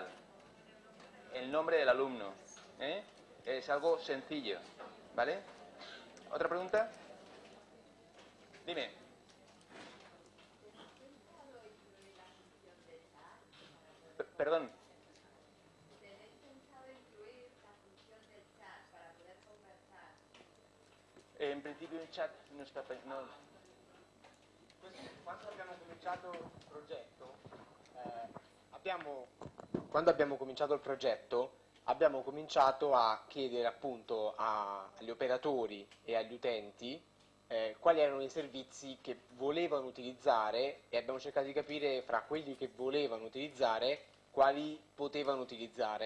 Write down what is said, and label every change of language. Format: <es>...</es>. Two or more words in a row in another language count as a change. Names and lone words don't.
<es>El nombre del alumno. Es algo sencillo. ¿Vale? ¿Otra pregunta? Dime. Perdón. ¿Tenéis pensado incluir la función del chat para poder conversar?</es> <it>In principio il chat non sta... Quando abbiamo cominciato il progetto, quando abbiamo cominciato il progetto, abbiamo cominciato a chiedere appunto agli operatori e agli utenti quali erano i servizi che volevano utilizzare e abbiamo cercato di capire fra quelli che volevano utilizzare quali potevano utilizzare.</it>